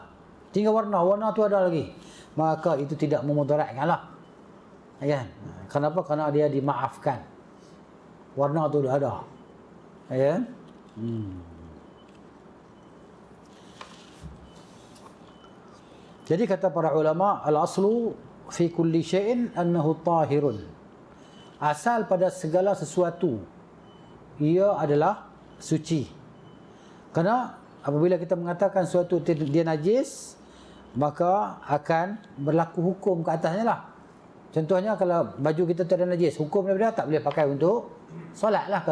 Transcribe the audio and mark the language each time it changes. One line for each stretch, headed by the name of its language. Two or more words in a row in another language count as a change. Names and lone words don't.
Malay: Tinggal warna tu ada lagi. Maka itu tidak memudaratkan lah. Kan? Kenapa? Kerana dia dimaafkan. Warna tu dah ada. Kan? Jadi kata para ulama,
Arabic: الأصل في كل شيء أنه طاهر.
Malay: Asal pada segala sesuatu ia adalah suci. Kerana apabila kita mengatakan sesuatu dia najis, maka akan berlaku hukum ke atasnya lah. Contohnya kalau baju kita tu ada najis, hukum dia tak boleh pakai untuk solat lah.